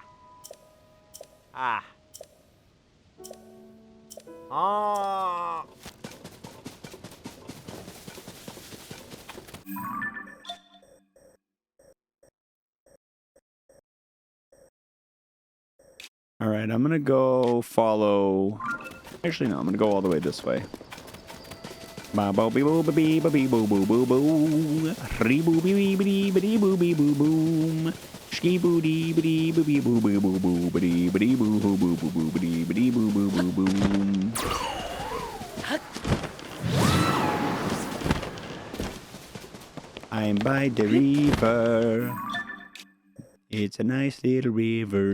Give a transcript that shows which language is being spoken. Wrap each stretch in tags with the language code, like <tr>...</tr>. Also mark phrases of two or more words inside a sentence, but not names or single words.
<en>Ah. Ah. All right, I'm going to go follow... Actually, no, I'm going to go all the way this way. Ba bo be boo be boo be boo boo boo boo. Re boo be bee bee boo bee boo boom. Ski boo dee bee boo boo boo boo boo bee bee boo boo boo boo boo bee boo boo boo boom. I'm by the river. It's a nice little river.</en>